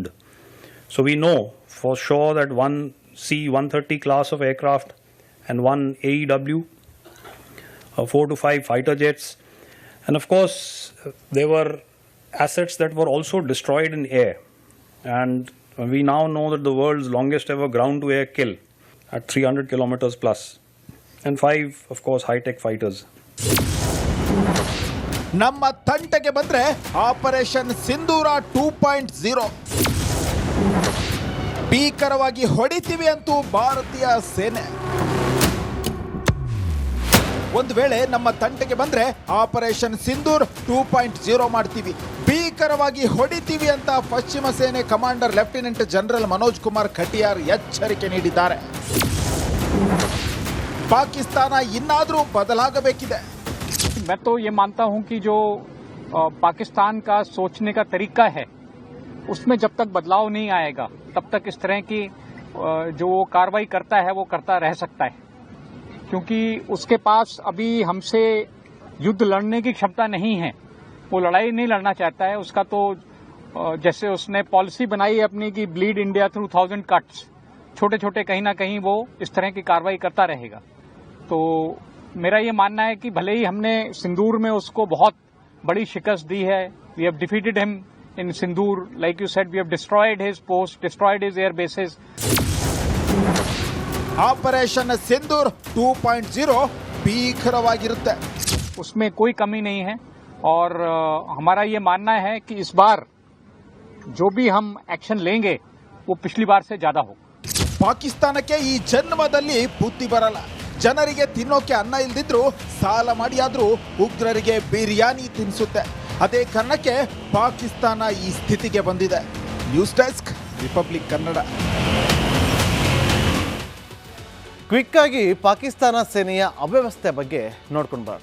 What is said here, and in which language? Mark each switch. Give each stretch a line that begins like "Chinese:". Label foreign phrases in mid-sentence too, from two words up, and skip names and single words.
English: So we know for sure that one C-130 class of aircraft and one AEW, 4 to 5 fighter jets. And of course, there were assets that were also destroyed in air. And we now know that the world's longest ever ground-to-air kill at 300 kilometers plus. And 5, of course, high-tech fighters.
Kannada: ನಮ್ಮ ತಂಟೆಗೆ ಬಂದ್ರೆ ಆಪರೇಷನ್ ಸಿಂಧೂರ 2.0. ಭೀಕರವಾಗಿ ಹೊಡಿತೀವಿ ಅಂತೂ ಭಾರತೀಯ ಸೇನೆ. ಒಂದು ವೇಳೆ ನಮ್ಮ ತಂಟೆಗೆ ಬಂದ್ರೆ ಆಪರೇಷನ್ ಸಿಂಧೂರ್ 2.0 ಮಾಡ್ತೀವಿ, ಭೀಕರವಾಗಿ ಹೊಡಿತೀವಿ ಅಂತ ಪಶ್ಚಿಮ ಸೇನೆ ಕಮಾಂಡರ್
English: lieutenant general
Kannada: ಮನೋಜ್ ಕುಮಾರ್ ಖಟಿಯಾರ್ ಎಚ್ಚರಿಕೆ ನೀಡಿದ್ದಾರೆ. ಪಾಕಿಸ್ತಾನ ಇನ್ನಾದರೂ ಬದಲಾಗಬೇಕಿದೆ.
Hindi: मैं तो ये मानता हूं कि जो पाकिस्तान का सोचने का तरीका है उसमें जब तक बदलाव नहीं आएगा तब तक इस तरह की जो वो कार्रवाई करता है वो करता रह सकता है, क्योंकि उसके पास अभी हमसे युद्ध लड़ने की क्षमता नहीं है. वो लड़ाई नहीं लड़ना चाहता है. उसका तो जैसे उसने पॉलिसी बनाई है अपनी कि
English: bleed India through 1000 cuts,
Hindi: छोटे छोटे कहीं ना कहीं वो इस तरह की कार्रवाई करता रहेगा. तो मेरा ये मानना है कि भले ही हमने सिंदूर में उसको बहुत बड़ी शिकस्त दी है,
English: we have defeated him in Sindoor, like you said, we have destroyed his post, destroyed his air bases.
Kannada: ಆಪರೇಷನ್ ಸಿಂಧೂರ್ 2.0 ಭೀಕರವಾಗಿರುತ್ತೆ.
Hindi: उसमें कोई कमी नहीं है और हमारा ये मानना है कि इस बार जो भी हम एक्शन लेंगे वो पिछली बार से ज्यादा हो.
Kannada: ಪಾಕಿಸ್ತಾನಕ್ಕೆ ಈ ಜನ್ಮದಲ್ಲಿ ಬುದ್ಧಿ ಬರಲ್ಲ. ಜನರಿಗೆ ತಿನ್ನೋಕೆ ಅನ್ನ ಇಲ್ದಿದ್ರು ಸಾಲ ಮಾಡಿಯಾದ್ರೂ ಉಗ್ರರಿಗೆ ಬಿರಿಯಾನಿ ತಿನ್ನಿಸುತ್ತೆ. ಅದೇ ಕಾರಣಕ್ಕೆ ಪಾಕಿಸ್ತಾನ ಈ ಸ್ಥಿತಿಗೆ ಬಂದಿದೆ.
English: news desk,
Kannada: ರಿಪಬ್ಲಿಕ್ ಕನ್ನಡ. ಕ್ವಿಕ್ ಆಗಿ ಪಾಕಿಸ್ತಾನ ಸೇನೆಯ ಅವ್ಯವಸ್ಥೆ ಬಗ್ಗೆ ನೋಡ್ಕೊಂಡು ಬರೋಣ.